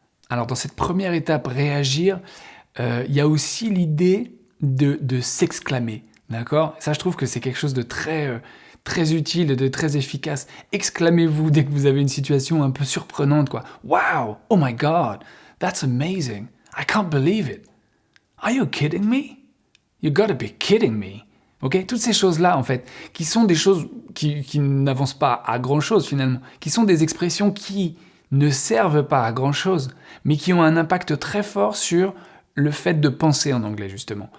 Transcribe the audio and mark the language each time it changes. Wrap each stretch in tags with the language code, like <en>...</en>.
<fr>Alors, dans cette première étape, réagir, il y a aussi l'idée de s'exclamer, d'accord? Ça, je trouve que c'est quelque chose de très utile, de très efficace. Exclamez-vous dès que vous avez une situation un peu surprenante, quoi.</fr> <en>Wow, oh my God, that's amazing. I can't believe it. Are you kidding me? You gotta be kidding me.</en> <fr>Ok, toutes ces choses-là, en fait, qui sont des choses qui n'avancent pas à grand-chose, finalement, qui sont des expressions qui ne servent pas à grand-chose, mais qui ont un impact très fort sur le fait de penser en anglais, justement.</fr>